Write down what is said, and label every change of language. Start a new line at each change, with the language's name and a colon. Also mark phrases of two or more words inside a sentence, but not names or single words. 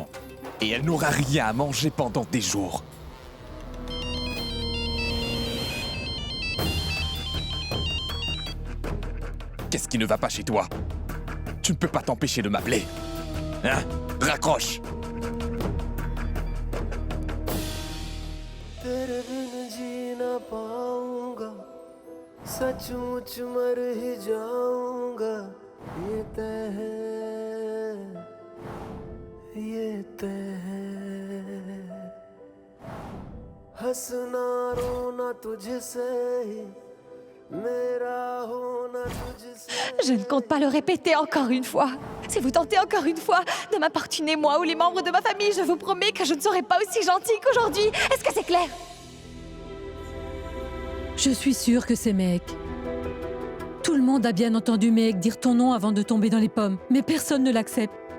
French: Et elle n'aura rien à manger pendant des jours. Qu'est-ce qui ne va pas chez toi? Tu ne peux pas t'empêcher de m'appeler. Hein? Raccroche!
Hindi: तेरे बिन जी ना पाऊंगा सचमुच मर ही जाऊंगा ये तय है हंसना रोना तुझसे ही मेरा होना तुझसे
French: Je ne compte pas le répéter encore une fois. Si vous tentez encore une fois de m'importuner moi ou les membres de ma famille, je vous promets que je ne serai pas aussi gentille qu'aujourd'hui. Est-ce que c'est clair? Je suis sûre que c'est Méhek. Tout le monde a bien entendu Méhek dire ton nom avant de tomber dans les pommes, mais personne ne l'accepte.